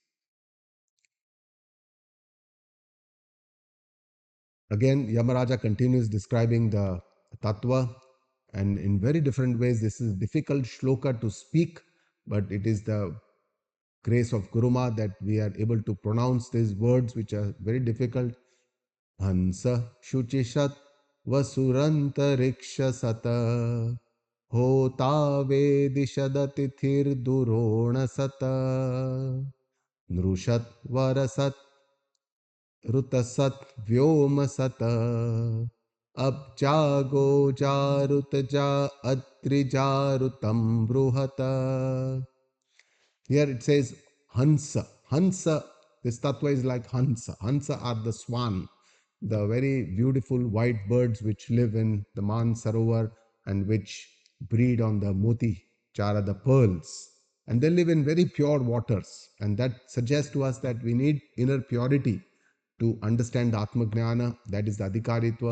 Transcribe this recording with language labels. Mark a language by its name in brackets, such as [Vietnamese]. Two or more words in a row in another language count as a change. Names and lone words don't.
[English] Again, Yamaraja continues describing the tattva, and in very different ways. This is a difficult shloka to speak, but it is the grace of Guruma that we are able to pronounce these words, which are very difficult. [Sanskrit] Hansa Shuchishat Vasurantariksha Sata Hota Vedishadatithir Durona Sata Nrushat Varasat Rutasat Vyoma Sata Abjago Jarutaja Atrijarutam Bruhata. [English] Here it says Hansa. Hansa, this tattva is like Hansa. Hansa are the swan, the very beautiful white birds which live in the Man Sarovar and which breed on the Moti Chara, the pearls. And they live in very pure waters. And that suggests to us that we need inner purity to understand the [Sanskrit] Atma Gnana, [English] that is the Adhikaritva.